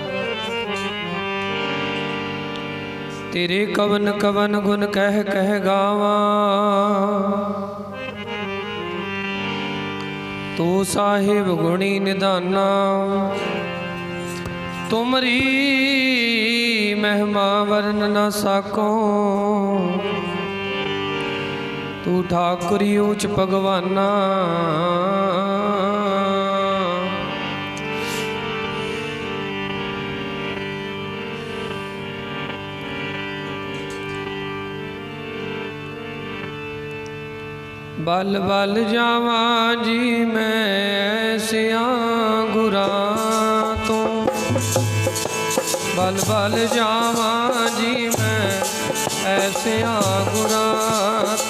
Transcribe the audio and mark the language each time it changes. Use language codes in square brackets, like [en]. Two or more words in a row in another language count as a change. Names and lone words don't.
[pa] ਤੇਰੇ ਕਵਨ ਕਵਨ ਗੁਣ ਕਹਿ ਕਹਿ ਗਾਵਾਂ, ਤੂੰ ਸਾਹਿਬ ਗੁਣੀ ਨਿਧਾਨਾ। ਤੁਮਰੀ ਮਹਿਮਾ ਵਰਨ ਨਾ ਸਾਕੋ, [hi] तू ठाकुरी ऊच भगवाना। [pa] ਬਲ ਬਲ ਜਾਵਾ ਜੀ ਮੈਂ ਐਸਿਆ ਗੁਰਾ ਤੋ, ਬਲ ਬਲ ਜਾਵਾ ਜੀ ਮੈਂ ਐਸਿਆ ਗੁਰਾ ਤੋ।